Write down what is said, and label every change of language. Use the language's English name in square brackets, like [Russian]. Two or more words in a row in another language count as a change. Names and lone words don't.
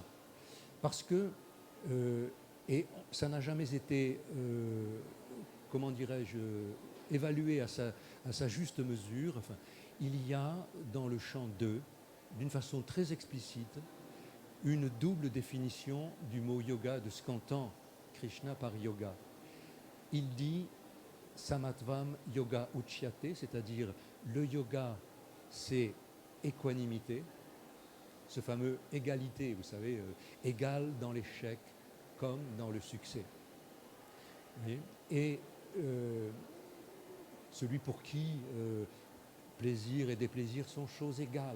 [French] Parce que et ça n'a jamais été, comment dirais-je, évalué à sa juste mesure. Enfin, il y a dans le chant 2, d'une façon très explicite, une double définition du mot yoga, de ce qu'entend Krishna par yoga. Il dit [Sanskrit] samatvam yoga uchyate, [French] c'est-à-dire le yoga, c'est équanimité, ce fameux égalité, vous savez, égal dans l'échec comme dans le succès. Et celui pour qui plaisir et déplaisir sont choses égales.